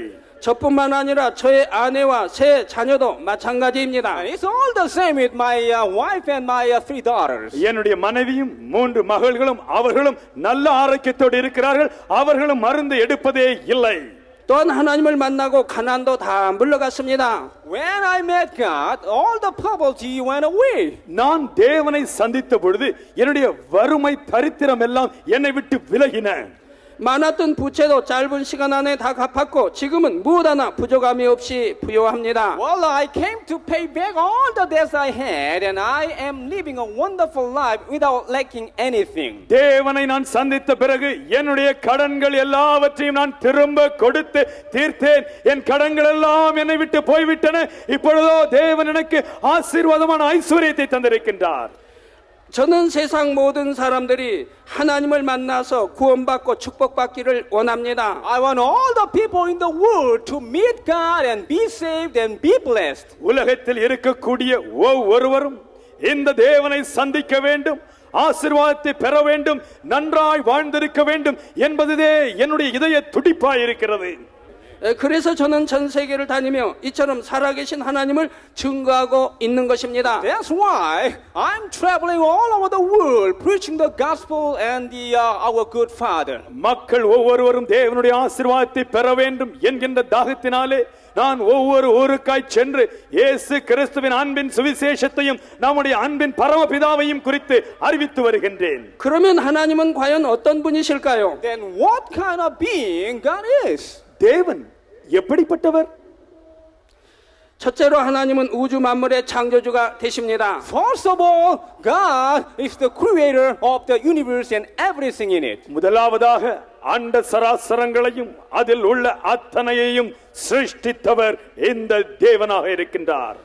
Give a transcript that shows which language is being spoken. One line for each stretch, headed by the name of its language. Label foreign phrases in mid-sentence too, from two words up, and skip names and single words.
Korean: 저뿐만 아니라 저의 아내와 세 자녀도 마찬가지입니다.
English: It's all the same with my wife and my 3 daughters.
Tamil: என்னுடைய மனைவியும் 3 மகள்களும் அவர்களும் நல்ல ஆரோக்கியத்தோடு இருக்கிறார்கள். அவர்களும் மருந்து எடுப்பதே இல்லை.
Korean: 또한 하나님을 만나고 가난도 다 물러갔습니다.
English: When I met God, all the poverty went away.
Tamil: நான் தேவனை சந்தித்த பொழுது என்னுடைய வறுமை தரித்திரம் எல்லாம் என்னை விட்டு விலகின.
Korean: 많았던 부채도 짧은 시간 안에 다 갚았고 지금은 무엇 하나 부족함이 없이 부요합니다.
English: Well, I came to pay back all the debts I had and I am living a wonderful life without lacking anything.
Tamil: தேவனை நான் சந்தித்த பிறகு என்னுடைய கடன்கள் எல்லாவற்றையும் நான் திரும்ப கொடுத்து தீர்த்தேன். என் கடன்கள் எல்லாம் என்னை விட்டு போய்விட்டன. இப்பொழுதோ தேவன் எனக்கு ஆசீர்வாதமான ஐஸ்வரியத்தை தந்திருக்கின்றார்.
Korean: 저는 세상 모든 사람들이 하나님을 만나서 구원받고 축복받기를 원합니다.
English: I want all the people in the world to meet God and be saved and be blessed.
Tamil: உலகத்தில் இருக்கக்கூடிய ஒவ்வொருவரும் இந்த தேவனை சந்திக்க வேண்டும், ஆசீர்வாதத்தை பெற வேண்டும், நன்றாய் வாழ்ந்திருக்க வேண்டும் என்பதுவே என்னுடைய இதய துடிப்பாய் இருக்கிறது.
Korean: 그래서 저는 전 세계를 다니며 이처럼 살아계신 하나님을 증거하고 있는 것입니다.
English: That's why I'm traveling all over the world preaching the gospel and our good Father.
Tamil: மக்கள் ஒவ்வொருவரும் தேவனுடைய ஆசீர்வாதத்தை பெற வேண்டும் என்கின்ற தாகத்தினாலே நான் ஒவ்வொரு ஊருக்காய் சென்று இயேசு கிறிஸ்துவின் அன்பின் சுவிசேஷத்தையும் நம்முடைய அன்பின் பரமபிதாவையும் குறித்து அறிவித்து வருகின்றேன்.
Korean: 그러면 하나님은 과연 어떤 분이실까요?
English: Then what kind of being God is?
Tamil: தேவன் எப்படிப்பட்டவர்?
Korean: 첫째로 하나님은 우주 만물의 창조주가 되십니다.
English: First of all, God is the creator of the universe and everything in it.
Tamil: முதலாவதாக அண்ட சராசரங்களையும் அதில் உள்ள அத்தனையையும் சிருஷ்டித்தவர் இந்த தேவனாக இருக்கின்றார்.